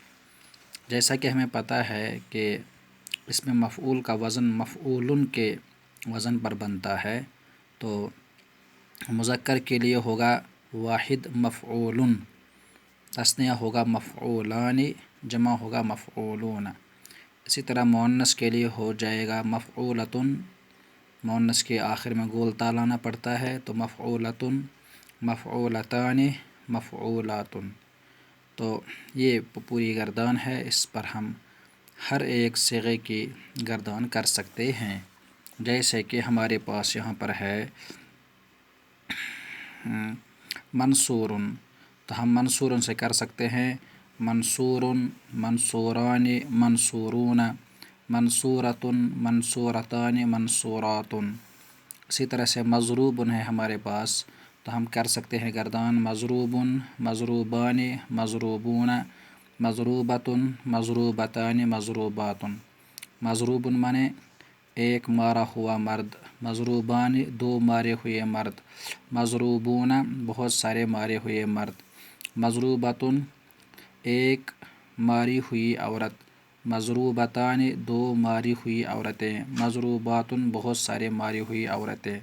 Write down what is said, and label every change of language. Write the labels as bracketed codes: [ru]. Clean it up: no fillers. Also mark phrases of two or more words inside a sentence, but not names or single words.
[ur] جیسا کہ ہمیں پتہ ہے کہ اسم مفعول کا وزن مفعول کے وزن پر بنتا ہے، تو مذکر کے لیے ہوگا واحد مفعول، تثنیہ ہوگا مفعولان، جمع ہوگا مفعولون۔ اسی طرح مؤنث کے لیے ہو جائے گا مفعولۃ، مؤنث کے آخر میں گول تا لانا پڑتا ہے، تو [ar] مفعولۃ، مفعولتان، مفعولات۔ [ur] تو یہ پوری گردان ہے، اس پر ہم ہر ایک صیغے کی گردان کر سکتے ہیں۔ جیسے کہ ہمارے پاس یہاں پر ہے منصور، تو ہم منصور سے کر سکتے ہیں منصور، [ar] منصوران، منصورون، منصورۃ، منصورتان، منصورات۔ [ur] اسی طرح سے مضروب ہے ہمارے پاس، تو ہم کر سکتے ہیں گردان [ar] مضروب، مضروبان، مضروبون، مضروبۃ، مضروبتان، مضروبات۔ [ur] مضروب مانے ایک مارا ہوا مرد، مضروبان 2 مارے ہوئے مرد، مضروبون بہت سارے مارے ہوئے مرد، مضروبۃ ایک ماری ہوئی عورت، مضروبتان 2 ماری ہوئی عورتیں، مضروبات بہت سارے ماری ہوئی عورتیں۔